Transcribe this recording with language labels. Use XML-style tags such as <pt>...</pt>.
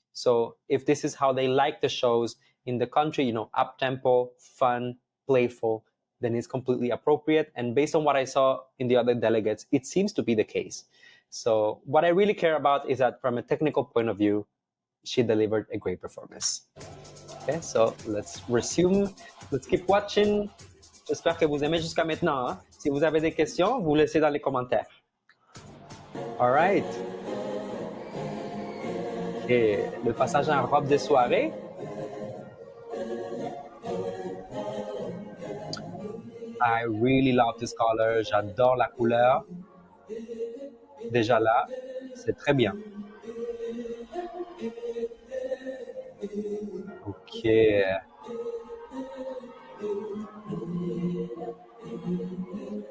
<en>So if this is how they like the shows in the country, you know, up-tempo, fun, playful, then it's completely appropriate. And based on what I saw in the other delegates, it seems to be the case. So what I really care about is that from a technical point of view, she delivered a great performance. Okay, so let's resume. Let's keep watching.</en> <fr>J'espère que vous aimez jusqu'à maintenant. Hein? Si vous avez des questions, vous laissez dans les commentaires.</fr> <en>All right.</en> <fr>Okay, le passage en robe de soirée.</fr> <en>I really love this color.</en> <fr>J'adore la couleur. Déjà là, c'est très bien.</fr> <en>Ok.</en>